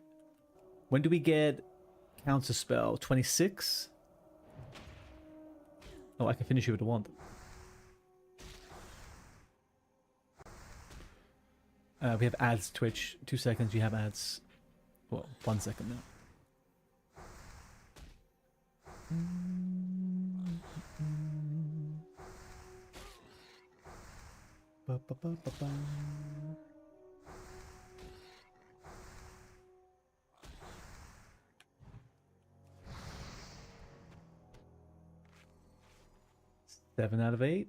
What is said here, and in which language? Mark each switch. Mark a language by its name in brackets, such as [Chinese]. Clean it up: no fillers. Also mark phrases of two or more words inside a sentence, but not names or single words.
[English] When do we get counter spell? 26? Oh, I can finish you with a wand. We have ads, Twitch. 2 seconds, you have ads. Well, 1 second now. Ba, ba, ba, ba, ba. Seven out of 8.